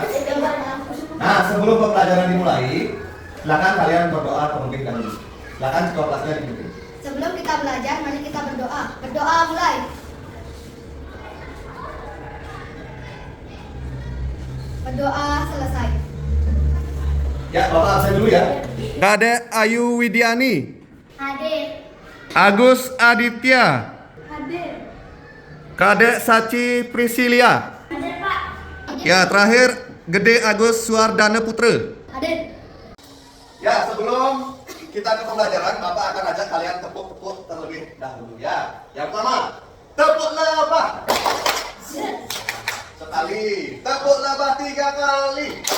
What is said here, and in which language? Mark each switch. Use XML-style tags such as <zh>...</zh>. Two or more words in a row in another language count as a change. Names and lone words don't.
<id>Nah, sebelum pembelajaran dimulai, silakan kalian berdoa terlebih dahulu. Silakan ketua kelasnya dipimpin. Sebelum kita belajar, mari kita berdoa. Berdoa mulai. Berdoa selesai. Ya, Bapak absen dulu ya. Kade Ayu Widiani, Hadir. Agus Aditya, Hadir. Kade Saci Prisilia. Hadir, Pak. Ya, terakhir Gede Agus Suardana Putra. Hadir. Ya, sebelum kita ke pembelajaran, Bapak akan ajak kalian tepuk-tepuk terlebih dahulu ya. Yang pertama, tepuk lebah. Sekali, tepuk lebah 3 kali.</id>